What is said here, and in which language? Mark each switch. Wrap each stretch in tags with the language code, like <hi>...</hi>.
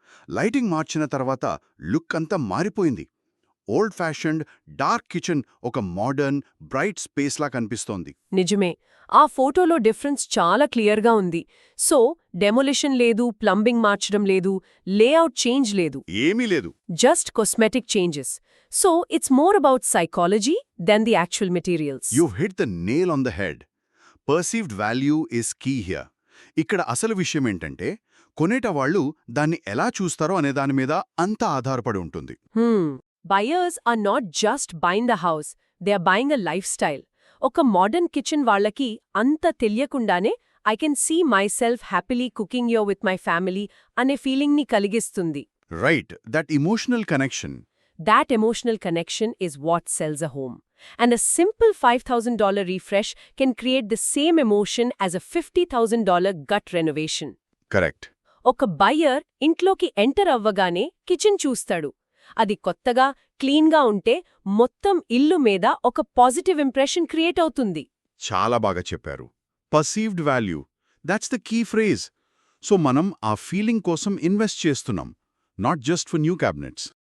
<te>Lighting మార్చిన తర్వాత look అంతా మారిపోయింది. ఓల్డ్ ఫ్యాషన్డ్ డార్క్ కిచెన్ ఒక మోడర్న్ బ్రైట్ స్పేస్లా కనిపిస్తోంది. నిజమే. ఆ ఫోటోలో డిఫరెన్స్ చాలా క్లియర్గా ఉంది. సో డెమోలిషన్ లేదు, ప్లంబింగ్ మార్చడం లేదు, లేఅవుట్ చేంజ్ లేదు, ఏమీ లేదు.</te> <en>Just cosmetic changes. So it's more about psychology then the actual materials. You've hit the nail on the head. Perceived value is key here.</en> <te>ఇక్కడ అసలు విషయమేంటంటే కొనేటవాళ్లు దాన్ని ఎలా చూస్తారో అనే దాని మీద అంతా ఆధారపడి ఉంటుంది.</te> <en>Buyers are not just buying the house, they are buying a lifestyle.</en> <te>ఒక మోడర్న్ కిచెన్ వాళ్లకి అంత తెలియకుండానే</te> <en>I can see myself happily cooking your with my family</en> <te>అనే ఫీలింగ్ని కలిగిస్తుంది.</te> <en>Right, that emotional connection. That emotional connection is what sells a home. And a simple $5,000 refresh can create the same emotion as a $50,000 gut renovation. Correct.</en> <te>ఒక buyer ఇంట్లోకి enter అవ్వగానే kitchen చూస్తాడు. అది కొత్తగా, క్లీన్గా ఉంటే మొత్తం ఇల్లు మీద ఒక పాజిటివ్ ఇంప్రెషన్ క్రియేట్ అవుతుంది. చాలా బాగా చెప్పారు.</te> <en>Perceived value, that's the key phrase.</en> <te>So మనం ఆ ఫీలింగ్ కోసం ఇన్వెస్ట్ చేస్తున్నాం,</te> <en>Not just for new cabinets.</en>